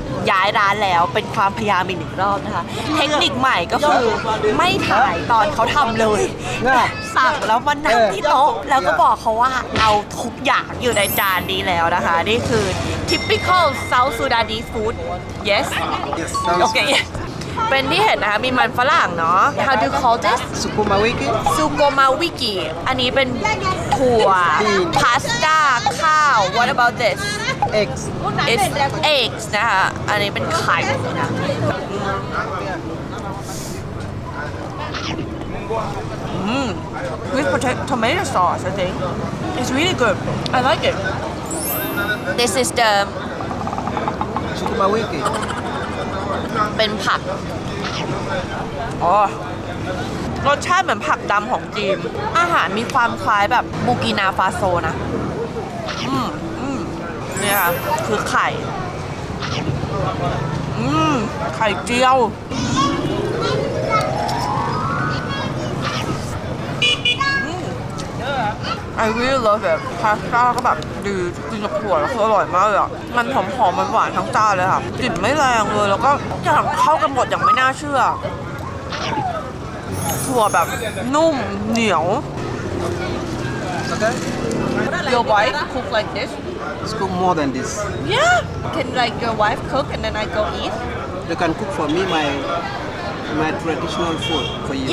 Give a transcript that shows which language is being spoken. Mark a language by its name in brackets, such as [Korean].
[Thai] ย้ายร้านแล้วเป็นความพยายามอีกหนึ่งรอบนะคะเทคนิคใหม่ก็คือไม่ถ่ายตอนเขาทำเลยสั่งแล้วมานั่งที่โต๊ะแล้วก็บอกเขาว่าเอาทุกอย่างอยู่ในจานนี้แล้วนะคะนี่คือ [English] typical South Sudanese food yes okay yes [Thai] เป็นที่เห็นนะคะมีมันฝรั่งเนาะ [English] how do you call this Sukuma wiki. [Thai] ซูโกมาวิกิอันนี้เป็นถั่วพาสต้าข้าว [English] what about this Eggs. it's eggs [Thai] นะคะอันนี้เป็นไข่นะ [English] with tomato sauce I think it's really good I like it this is the sukuma wiki. [Thai] เป็นผัก อ๋อ รสชาติเหมือนผักดำของจีน อาหารมีความคล้ายแบบบูกินาฟาโซนะ เนี่ยค่ะ คือไข่ ไข่เจียว [English] I really love it [Thai] พาสต้าก็แบบดีกินกับถั่วแล้วคืออร่อยมากเลยอ่ะ มันหอมๆมันหวานทั้งจานเลยค่ะ กลิ่นไม่แรงเลย แล้วก็อย่างเข้ากันหมดอย่างไม่น่าเชื่อ ถั่วแบบนุ่มเหนียว [English] Okay? Your wife cook like this? Let's cook more than this. Yeah. Can like your wife cook and then I go eat? You can cook for me my traditional food for you.